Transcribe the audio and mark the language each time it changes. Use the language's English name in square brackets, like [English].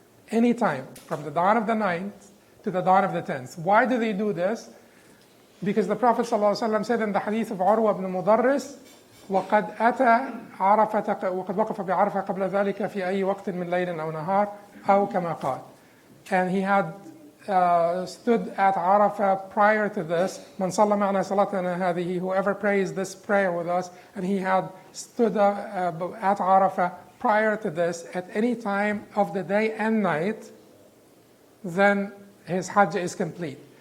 [English] Any time from the dawn of the 9th to the dawn of the 10th. Why do they do this? Because the Prophet ﷺ said in the hadith of Urwa ibn Mudarris, [Arabic] وَقَدْ أَتَى عَرَفَةَ وَقَدْ وَقَفَ بِعَرَفَةَ قَبْلَ ذَلِكَ فِي أَيِّ وَقْتٍ مِّن لَيْلٍ أَوْ نَهَارٍ أَوْ كَمَا قَالَ. [English] And he had stood at Arafah prior to this. [Arabic] Man salla ma'ana salatana hadihi, [English] whoever prays this prayer with us, and he had stood at Arafah prior to this at any time of the day and night, then his Hajj is complete.